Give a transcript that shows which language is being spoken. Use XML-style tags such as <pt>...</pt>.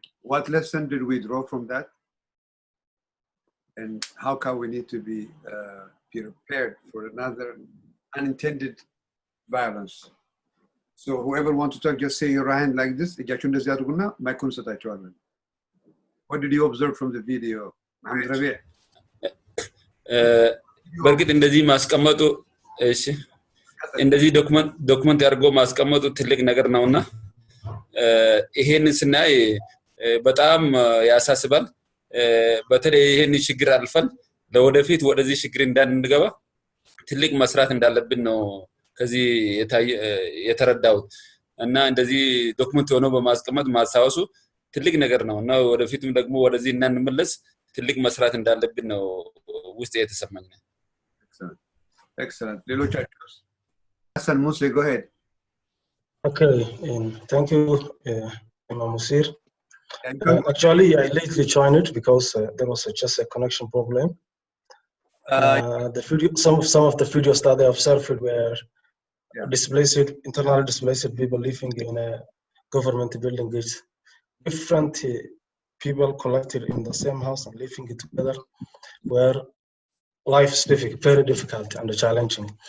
<en>What lesson did we draw from that? And how can we need to be prepared for another unintended violence? So whoever wants to talk, just say your hand like this. What did you observe from the video? Mohammed Rabi'?</en> <am>በርግጥ እንደዚህ ማስቀመጡ እሺ እንደዚህ ዶክመንት ያርጎ ማስቀመጡ ትልቅ ነገር ነውና ይሄን ስናይ በጣም ያሳስባል በተለይ ይሄን ችግር አልፈን ለወደፊት ወደዚህ ችግር እንዳንገባ ትልቅ መስራት እንዳለብን ነው ከዚህ የተረዳሁት እና እንደዚህ ዶክመንት ሆኖ በማስቀመጥ ማሳወሱ ትልቅ ነገር ነውና ወደፊትም ደግሞ ወደዚህ እናንመለስ ትልቅ መስራት እንዳለብን ነው ውስጥ የተሰማኝ</am> <en>excellent</en> <am>ሌሎቻችሁስ</am> <en>Hassan Musa go ahead okay thank you Imam Wazir actually I lately joined it because there was just a connection problem the video some of the videos that I observed were displaced internally displaced people living in a government building with different people collected in the same house and living together where life is very difficult and challenging.</en>